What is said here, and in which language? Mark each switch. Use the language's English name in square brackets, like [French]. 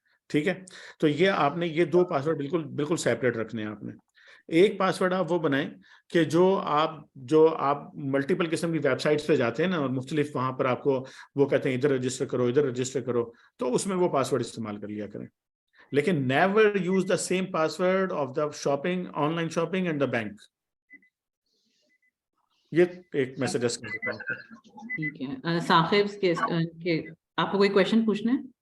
[Urdu] ٹھیک ہے, تو یہ آپ نے یہ 2 پاسورڈ بالکل سیپریٹ رکھنے ہیں. آپ نے ایک پاسورڈ آپ وہ بنائیں کہ جو آپ ملٹیپل قسم کی ویب سائٹس پہ جاتے ہیں نا اور مختلف وہاں پر آپ کو وہ کہتے ہیں ادھر رجسٹر کرو ادھر رجسٹر کرو, تو اس میں وہ پاسورڈ استعمال کر لیا کریں. [English] لیکن never use the same password of the shopping, online shopping and the bank. [Urdu] یہ ایک میں سجیسٹ کر سکتا ہوں. ٹھیک ہے, ثاقب کے آپ کو کوئی کویشچن پوچھنا ہے؟